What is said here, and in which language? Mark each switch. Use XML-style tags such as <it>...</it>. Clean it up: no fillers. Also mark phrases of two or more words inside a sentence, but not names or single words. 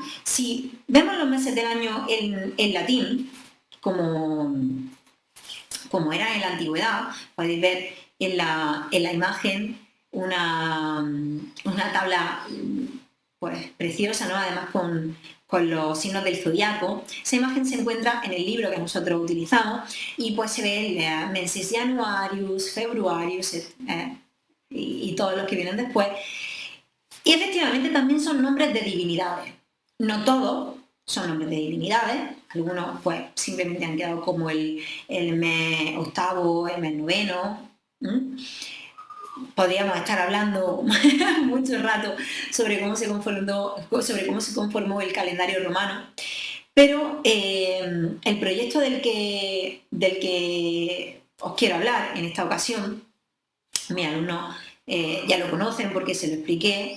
<es>Si vemos los meses del año en latín, como era en la antigüedad, podéis ver en la imagen una tabla pues preciosa, ¿no?, además con los signos del zodiaco. Esa imagen se encuentra en el libro que nosotros utilizamos y pues se ve el</es> <la>mensis januarius, februarius</la> <es>y todos los que vienen después. Y efectivamente también son nombres de divinidades. No todos son nombres de divinidades, algunos pues simplemente han quedado como el mes octavo, el mes noveno. Podríamos estar hablando mucho rato sobre cómo se conformó el calendario romano, pero el proyecto del que os quiero hablar en esta ocasión, mis alumnos ya lo conocen porque se lo expliqué.</es>